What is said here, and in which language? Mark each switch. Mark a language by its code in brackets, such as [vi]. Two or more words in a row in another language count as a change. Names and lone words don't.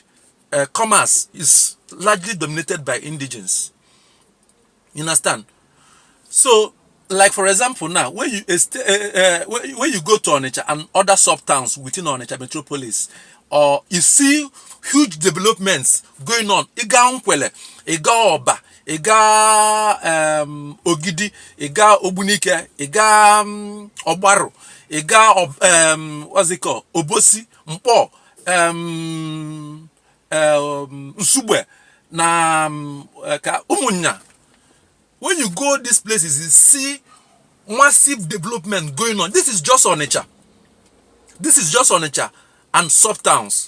[en] Commerce is largely dominated by indigens. You understand? So, like for example, now when you when you go to Onitsha and other sub towns within Onitsha metropolis, or you see huge developments going on. [ig] Iga Nkwele, Iga Oba, Iga Ogidi, Iga Obunike, Iga Obaru, Iga [en] what's it called? [ig] Obosi, Mpo, Nsugbe, na Umunya. [en] When you go these places, you see massive development going on. This is just Onitsha. This is just Onitsha and sub towns.